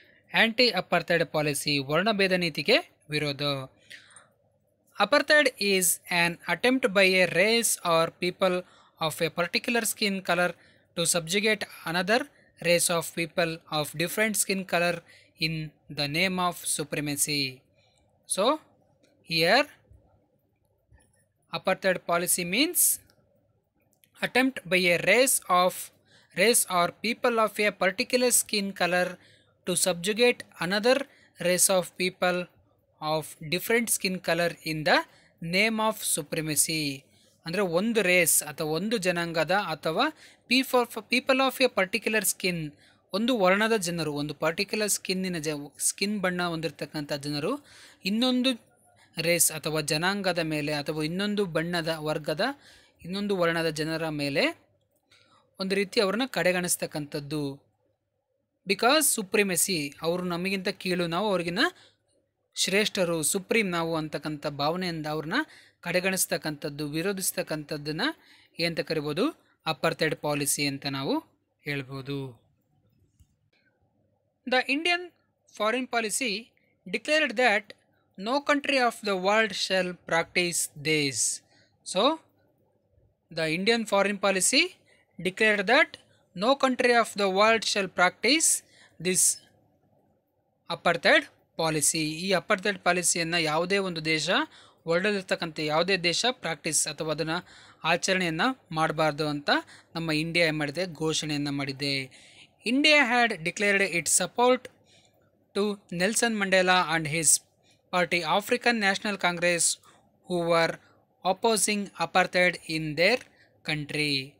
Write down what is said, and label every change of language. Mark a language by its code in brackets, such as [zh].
[kn] ಆ್ಯಂಟಿ ಅಪಾರ್ಥೈಡ್ policy ವರ್ಣಭೇದ ನೀತಿಗೆ ವಿರೋಧ. [en] Apartheid is an attempt by a race or people of a particular skin colour to subjugate another race of people of different skin colour in the name of supremacy. So here apartheid policy means attempt by a race or people of a particular skin color to subjugate another race of people of different skin color in the name of supremacy. [kn] ಅಂದರೆ ಒಂದು race ಅಥವಾ ಒಂದು ಜನಾಂಗದ ಅಥವಾ [en] people of a particular skin, [kn] ಒಂದು ವರ್ಣದ ಜನರು, ಒಂದು particular skin ಬಣ್ಣ ಹೊಂದಿರತಕ್ಕಂಥ ಜನರು ಇನ್ನೊಂದು ರೇಸ್ ಅಥವಾ ಜನಾಂಗದ ಮೇಲೆ ಅಥವಾ ಇನ್ನೊಂದು ಬಣ್ಣದ ವರ್ಗದ ಇನ್ನೊಂದು ವರ್ಣದ ಜನರ ಮೇಲೆ ಒಂದು ರೀತಿ ಅವ್ರನ್ನ ಕಡೆಗಣಿಸ್ತಕ್ಕಂಥದ್ದು. ಬಿಕಾಸ್ ಸುಪ್ರಿಮೆಸಿ, ಅವರು ನಮಗಿಂತ ಕೀಳು, ನಾವು ಅವ್ರಿಗಿನ್ನ ಶ್ರೇಷ್ಠರು, ಸುಪ್ರೀಂ ನಾವು ಅಂತಕ್ಕಂಥ ಭಾವನೆಯಿಂದ ಅವ್ರನ್ನ ಕಡೆಗಣಿಸ್ತಕ್ಕಂಥದ್ದು, ವಿರೋಧಿಸ್ತಕ್ಕಂಥದ್ದನ್ನು ಏನಂತ ಕರಿಬೋದು? ಅಪಾರ್ಥೈಡ್ ಪಾಲಿಸಿ ಅಂತ ನಾವು ಹೇಳ್ಬೋದು. [en] The Indian foreign policy declared that no country of the world shall practise this. So the Indian foreign policy declared that no country of the world shall practice this apartheid policy. [kn] ಈ ಅಪಾರ್ಥೈಡ್ ಪಾಲಿಸಿಯನ್ನು ಯಾವುದೇ ಒಂದು ದೇಶ, ವರ್ಲ್ಡಲ್ಲಿರ್ತಕ್ಕಂಥ ಯಾವುದೇ ದೇಶ practice ಅಥವಾ ಅದನ್ನು ಆಚರಣೆಯನ್ನು ಮಾಡಬಾರ್ದು ಅಂತ ನಮ್ಮ ಇಂಡಿಯಾ ಏನು ಮಾಡಿದೆ? ಘೋಷಣೆಯನ್ನು ಮಾಡಿದೆ. [en] India had declared its support to Nelson Mandela and his party African National Congress who were opposing apartheid in their country.